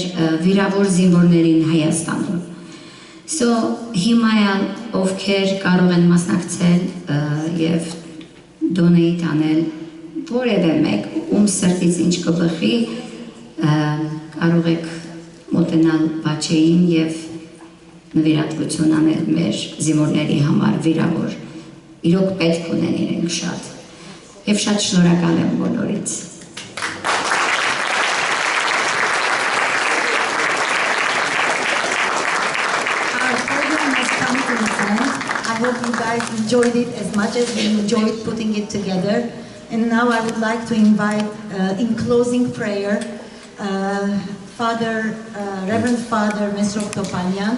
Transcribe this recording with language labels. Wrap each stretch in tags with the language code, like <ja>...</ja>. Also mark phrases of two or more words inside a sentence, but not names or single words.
<hy>վիրավոր զինվորներին Հայաստանում։ So հիմա ովքեր կարող են մասնակցել եւ donate անել, որևէ մեկ ում սրտից ինչ կբխի, կարող եք մոտենալ Բաչեին եւ նվիրատվություն անել մեր զինվորների համար վիրավոր։ Իրոք պետք ունեն իրենք շատ։ Եվ շատ շնորհակալ եմ բոլորից։</hy> <en>I hope you guys enjoyed it as much as we enjoyed putting it together. And now I would like to invite, in closing prayer, Reverend Father Mesrok Topanyan.</en>